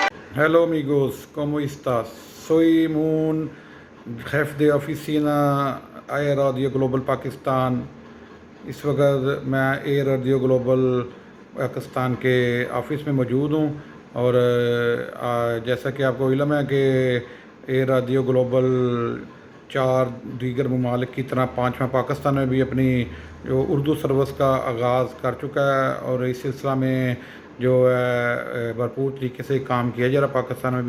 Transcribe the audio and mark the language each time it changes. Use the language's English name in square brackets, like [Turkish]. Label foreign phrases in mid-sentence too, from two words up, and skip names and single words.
[Spanish] Hello amigos, ¿cómo estás? Soy Moon, jefe de oficina eRadioGlobal پاکستان. [Urdu] اس وقت میں eRadioGlobal پاکستان کے آفس میں موجود ہوں، اور جیسا کہ آپ کو علم ہے کہ eRadioGlobal 4 دیگر ممالک کی طرح 5واں پاکستان میں بھی اپنی جو اردو سروس کا آغاز کر چکا ہے، اور اس سلسلہ میں جو ہے بھرپور طریقے سے کام کیا جا رہا پاکستان میں بھی.